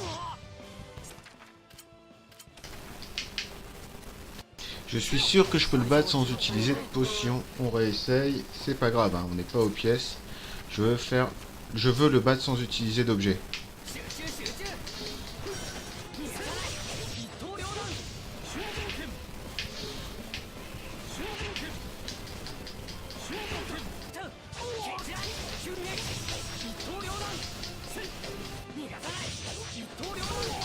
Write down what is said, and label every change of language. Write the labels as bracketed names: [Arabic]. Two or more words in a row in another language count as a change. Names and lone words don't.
[French] Je suis sûr que je peux le battre sans utiliser de potion. On réessaye, c'est pas grave, hein, on n'est pas aux pièces. Je veux le battre sans utiliser d'objet. [Japanese] 集中集中。逃がさない。一刀両断。瞬間剣瞬間剣瞬間剣決断。瞬撃。一刀両断。逃がさない。一刀両断。